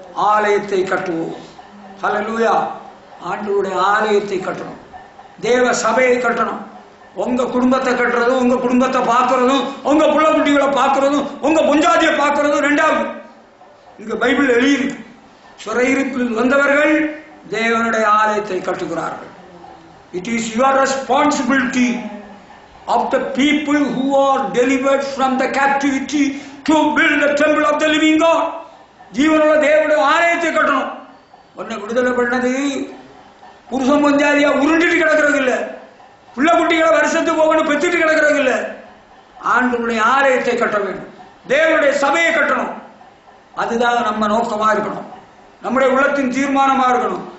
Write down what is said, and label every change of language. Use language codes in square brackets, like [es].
[ta] ஆலயத்தை கட்டுவோம். ஹல்லேலூயா. ஆண்டவருடைய ஆலயத்தை கட்டணும், தேவ சபையை கட்டணும். உங்க குடும்பத்தை கட்டுறதும், உங்க குடும்பத்தை பார்க்கறதும், உங்க புள்ள குட்டிகளை பார்க்கறதும், உங்க பொஞ்சாதியை பார்க்கறதும் ரெண்டாவது. இங்க பைபிள் எழுதியிருக்கு. சிறையிருப்பில் வந்தவர்கள் தேவனுடைய ஆலயத்தை கட்டுகிறார்கள். [en] It is your responsibility of the people who are delivered from the captivity to build the temple of the living God. [ta] ஜீவனுள்ள தேவனுடைய ஆலயத்தை கட்டணும். உன்னை விடுதலை பண்ணது புருஷன் பொஞ்சாதியா உருண்டிட்டு கிடக்கிறது இல்ல, புள்ள குட்டிகளை வருஷத்துக்கு போகணும் பெற்றுட்டு கிடக்கிறது இல்ல. ஆண்டவருடைய ஆலயத்தை கட்ட வேண்டும், தேவனுடைய சபையை கட்டணும். அதுதான் நம்ம நோக்கமா இருக்கணும், நம்முடைய உள்ளத்தின் தீர்மானமா இருக்கணும்.